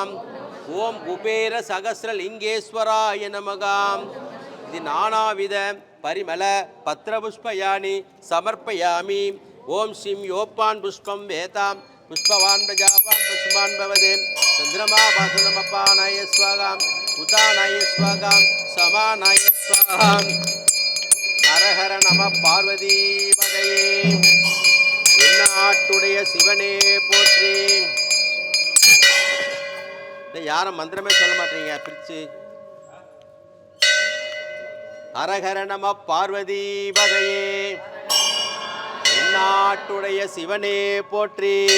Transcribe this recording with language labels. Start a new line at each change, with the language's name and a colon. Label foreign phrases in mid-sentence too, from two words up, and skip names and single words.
Sanskrit: ओम कुबेर सहस्रलिंगेश्वराय नमः इति नानाविध परिमल पत्रपुष्पयानि समर्पयामि ओम श्रीं योपान पुष्पं वेतां पुष्पवान् प्रजावान् पशुमान् भवते चंद्रमा भासनमपानाय स्वाहा उतानाय स्वाहा समानाय स्वाहा हर हर नम पार्वती पतये
Tamil: எந்நாட்டுடைய சிவனே போற்றி. யாரும் மந்திரமே சொல்ல மாட்டீங்க பிரிச்சு.
Sanskrit: हरहर नम पार्वती पतये
Tamil: எந்நாட்டுடைய சிவனே போற்றி.